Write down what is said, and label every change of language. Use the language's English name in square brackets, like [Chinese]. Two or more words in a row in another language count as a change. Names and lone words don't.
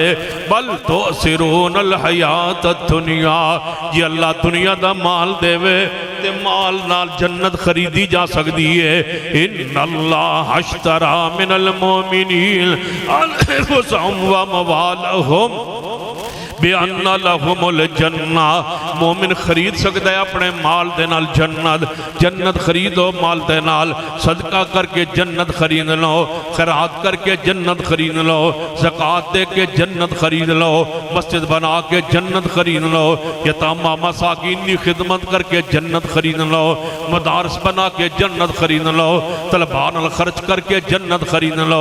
[Arabic] بل تؤثرون الحیات الدنیا. [Punjabi] جی اللہ دنیا دا مال دے وے تے مال نال جنت خریدی جا سکتی ہے. [Arabic] ان اللہ اشترا من المومنین انفسہم واموالہم بِأَنَّ لَهُمُ الْجَنَّةِ. [Punjabi] مومن خرید سکتا ہے اپنے مال دے نال جنت. جنت خریدو مال دے نال, صدقہ کر کے جنت خرید لو, خیرات کر کے جنت خرید لو, زکوٰۃ دے کے جنت خرید لو, مسجد بنا کے جنت خرید لو, یتامہ مساکین کی خدمت کر کے جنت خرید لو, مدارس بنا کے جنت خرید لو, طلباء نال خرچ کر کے جنت خرید لو.